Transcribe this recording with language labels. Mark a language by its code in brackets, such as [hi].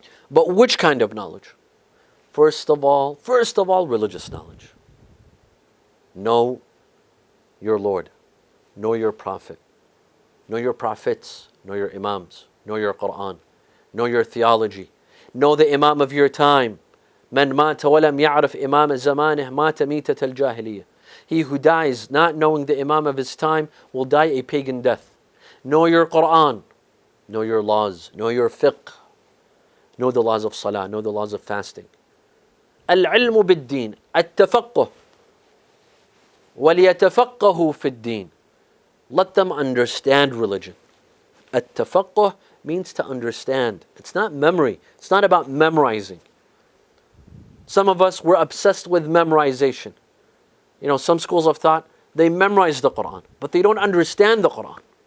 [en] But which kind of knowledge? First of all, religious knowledge. Know your Lord. Know your Prophet. Know your prophets. Know your Imams. Know your Quran. Know your theology. Know the Imam of your time. [ar] من مات ولم يعرف إمام زمانه مات ميتة الجاهلية. [en] He who dies not knowing the Imam of his time will die a pagan death. Know your Quran. Know your laws. Know your fiqh. Know the laws of salah. Know the laws of fasting. [ar] العلم بالدين التفقه وليتفقهوا في الدين. [en] Let them understand religion. التفقه means to understand. It's not memory. It's not about memorizing. Some of us were obsessed with memorization. Some schools of thought, they memorize the Quran, but they don't understand the Quran.